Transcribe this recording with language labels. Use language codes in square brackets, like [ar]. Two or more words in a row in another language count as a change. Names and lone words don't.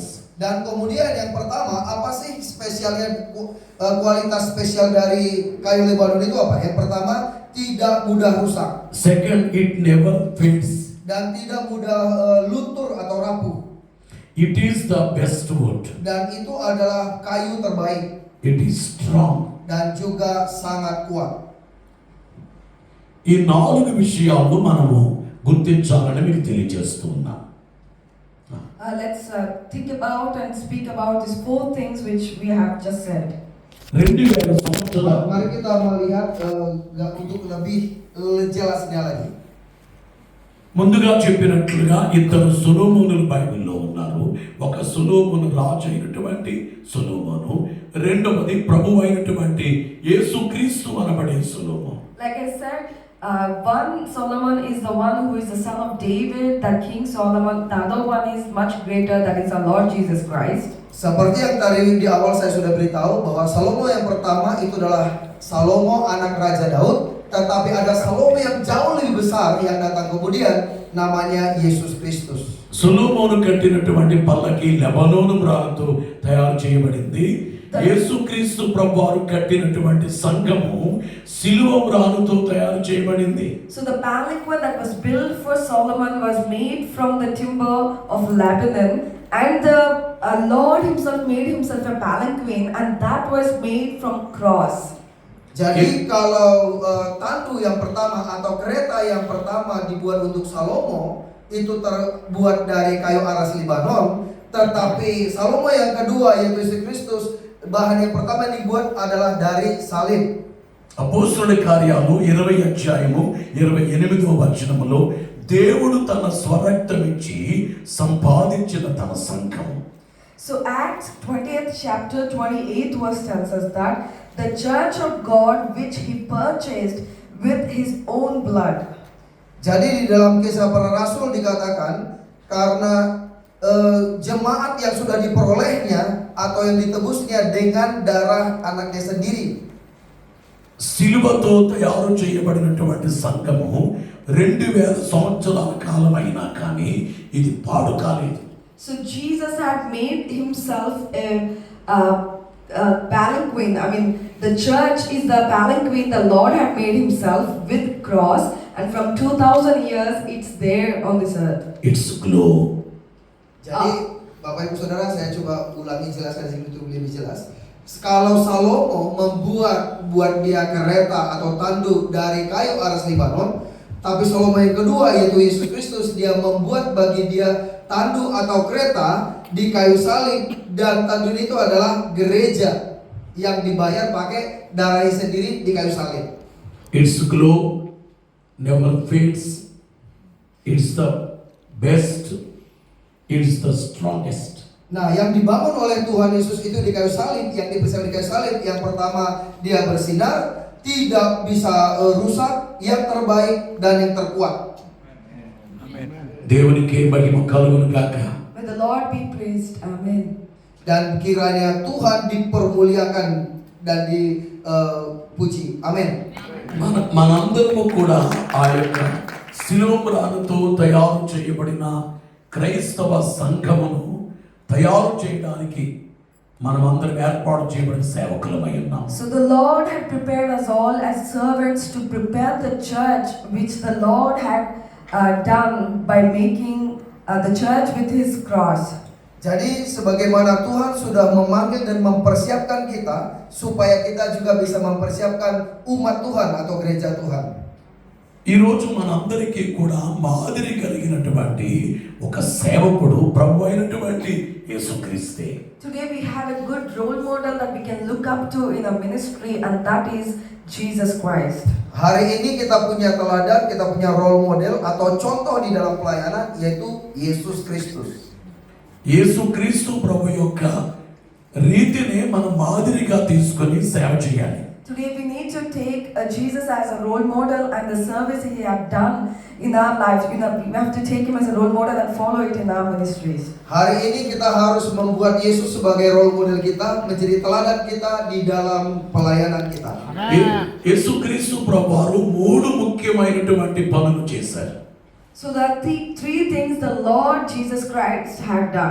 [id] Dan kemudian yang pertama, apa sih spesialnya kualitas spesial dari kayu Lebanon itu apa? Yang pertama, tidak mudah rusak. [en] Second, it never fades. [id] Dan tidak mudah luntur atau rapuh. [en] It is the best wood. [id] Dan itu adalah kayu terbaik. [en] It is strong. [id] Dan juga sangat kuat. [te] ఈ 4 విషయాలు మనము గుర్తించాలని మీకు తెలియజేస్తున్నా. [en] Let's think about and speak about these 4 things which we have just said. [te] 2000 సంవత్సరాల [id] Mari kita melihat untuk lebih jelasnya lagi. [te] ముందుగా చెప్పినట్లుగా ఇద్దరు సొలొమోనులు బైబిల్లో ఉన్నారు. ఒక సొలొమోను రాజు అయినటువంటి సొలొమోను, రెండవది ప్రభు అయినటువంటి యేసుక్రీస్తు అనబడే సొలొమోను. [en] Like I said, one Solomon is the one who is the son of David, that King Solomon. The other one is much greater, that is our Lord Jesus Christ. [id] Seperti yang tadi di awal saya sudah beritahu bahwa Salomo yang pertama itu adalah Salomo anak Raja Daud, tetapi ada Salomo yang jauh lebih besar yang datang kemudian namanya Yesus Kristus. [te] సొలొమోను కట్టినటువంటి పల్లకి లెబానోను మ్రానుతో తయారు చేయబడింది. యేసుక్రీస్తు ప్రభువారు కట్టినటువంటి సంఘము సిలువ మ్రానుతో తయారు చేయబడింది. [en] So the palanquin that was built for Solomon was made from the timber of Lebanon, and the Lord himself made himself a palanquin, and that was made from cross. [id] Jadi kalau tandu yang pertama atau kereta yang pertama dibuat untuk Salomo itu terbuat dari kayu aras Libanon, tetapi Salomo yang kedua yaitu Yesus Kristus, bahan yang pertama yang dibuat adalah dari salib. [te] అపోస్తలుల కార్యాలు 20 అధ్యాయము 28వ వచనములో దేవుడు తన స్వరక్తం ఇచ్చి సంపాదించిన తన సంఘం. [en] So Acts 20th chapter 28 verse tells us that the church of God which he purchased with his own blood. [id] Jadi di dalam Kisah Para Rasul dikatakan karena jemaat yang sudah diperolehnya atau yang ditebusnya dengan darah anaknya sendiri. [te] సిలువతో తయారు చేయబడినటువంటి సంఘము 2000 సంవత్సరాల కాలం అయినా కానీ ఇది పాడు కాలేదు. [en] So Jesus had made himself a palanquin. I mean, the church is the palanquin the Lord had made himself with cross, and from 2000 years it's there on this earth. It's glow. [id] Jadi Bapak Ibu Saudara, saya coba ulangi jelaskan sini untuk lebih jelas. Kalau Salomo buat dia kereta atau tanduk dari kayu aras Libanon, tapi Salomo yang kedua yaitu Yesus Kristus, dia membuat bagi dia tanduk atau kereta di kayu salib, dan tanduk itu adalah gereja yang dibayar pakai darahnya sendiri di kayu salib. [en] It's glow never fades. It's the best. It's the strongest. [id] Nah, yang dibangun oleh Tuhan Yesus itu di kayu salib, yang dibersihkan di kayu salib, yang pertama dia bersinar, tidak bisa rusak, yang terbaik dan yang terkuat. [te] దేవునికి మహిమ కలుగును గాక. [en] May the Lord be praised. Amen. [id] Dan kiranya Tuhan dipermuliakan dan dipuji. Amin. [te] మనందరము కూడా ఆ యొక్క శిలువ మ్రానుతో తయారు చేయబడిన క్రైస్తవ సంఘమును తయారు చేయడానికి మనమందరం ఏర్పాటు చేయబడిన సేవకులమై ఉన్నాం. [en] So the Lord had prepared us all as servants to prepare the church which the Lord had done by making the church with his cross. [id] Jadi sebagaimana Tuhan sudah memanggil dan mempersiapkan kita supaya kita juga bisa mempersiapkan umat Tuhan atau gereja Tuhan. [te] ఈరోజు మనందరికీ కూడా మాదిరి కలిగినటువంటి ఒక సేవకుడు ప్రభు అయినటువంటి యేసుక్రీస్తే. [en] Today we have a good role model that we can look up to in our ministry, and that is Jesus Christ. [id] Hari ini kita punya teladan, kita punya [en] role model [id] atau contoh di dalam pelayanan yaitu Yesus Kristus. [te] యేసుక్రీస్తు ప్రభు యొక్క రీతిని మనం మాదిరిగా తీసుకొని సేవ చేయాలి. [en] Today we need to take Jesus as a role model and the service he had done in our lives. We have to take him as a role model and follow it in our ministries. [id] Hari ini kita harus membuat Yesus sebagai [en] role model [id] kita, menjadi teladan kita di dalam pelayanan kita. [te] యేసుక్రీస్తు ప్రభువారు 3 ముఖ్యమైనటువంటి పనులు చేశారు. [en] So there are three things the Lord Jesus Christ had done.